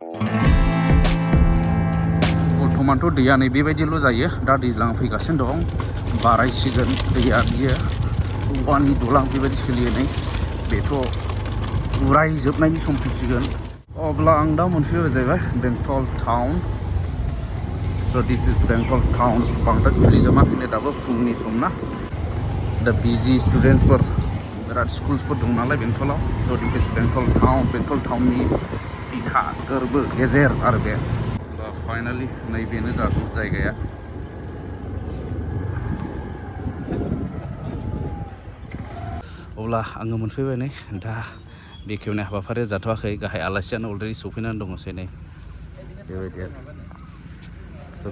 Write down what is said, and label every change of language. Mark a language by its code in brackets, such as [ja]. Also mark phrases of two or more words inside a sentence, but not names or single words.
[brx] बर्थमानथ' दैया नै बेबायदिल' जायो दा दैज्लाङा फैगासिनो दं बारायसिगोन दैया बियो औवानि दलां बेबायदि सोलियो नै बेथ' उरायजोबनायनि सम फैसिगोन अब्ला आं दा मोनफैबाय जाहैबाय बेंटल टाउन स' [en] this is [brx] बेंटल टाउन बांद्राय खुलिजोबाखैनो दाबो फुंनि सम ना दा [en] busy students [brx] बिराद स्कुल्सफोर दं नालाय बेंटलाव स' [en] this is [brx] बेंटल टाउननि बिखा गोरबो गेजेर आरो बे फाइनालि नैबेनो जागोन जायगाया अब्ला आङो मोनफैबाय नै दा बेखेवनाय हाबाफारिया जाथ'वाखै गाहाय आलासियानो अलरेडि सफैनानै दङसै नै बेबायदि आरो स'